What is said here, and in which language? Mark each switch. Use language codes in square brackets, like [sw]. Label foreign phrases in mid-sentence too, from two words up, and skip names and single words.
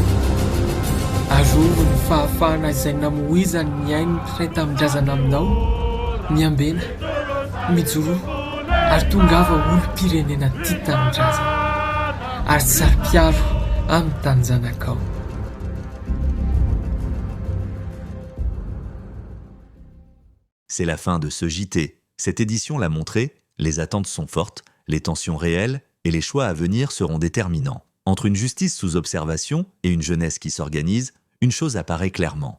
[mg] Arovo ny fahafahana izay namohizany ny ainy iray tamin-drazana aminao, miambena, mijoro ary tongava olo-pirenena tia tamin-drazana ary sary-piaro amin'ny tany zanakao. [fr] C'est la fin de ce JT. Cette édition l'a montré, les attentes sont fortes, les tensions réelles et les choix à venir seront déterminants. Entre une justice sous observation et une jeunesse qui s'organise, une chose apparaît clairement.